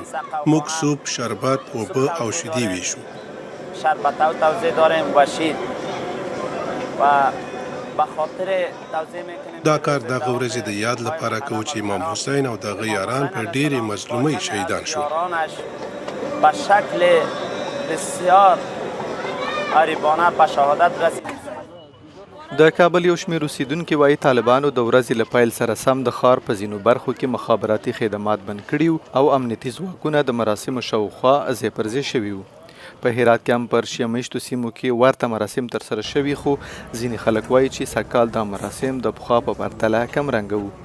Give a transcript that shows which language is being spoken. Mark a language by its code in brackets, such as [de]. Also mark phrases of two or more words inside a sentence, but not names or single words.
[ps] موږ سوپ، شربت، اوبه او شیدې ویشو. دا کار دغه ورځې د یاد لپاره کوو چې امام حسین او دغه یاران په ډېرې مظلومۍ شهیدان شول. [fa] به شکل بسیار غریبانه به شهادت رسید. [ps] د کابل یو شمېر اوسیدونکي وایي طالبانو د ورځې له پیل سره سم د ښار په ځینو برخو کې مخابراتي خدمات بند کړي او امنیتي ځواکونه د مراسمو شاوخوا ځای پر ځای شوي وو. په هرات کې هم پر شیعه میشتو سیمو کې ورته مراسم ترسره شوي، خو ځینې خلک وایي چې سږکال دا مراسم د پخوا په پرتله کم رنګه وو.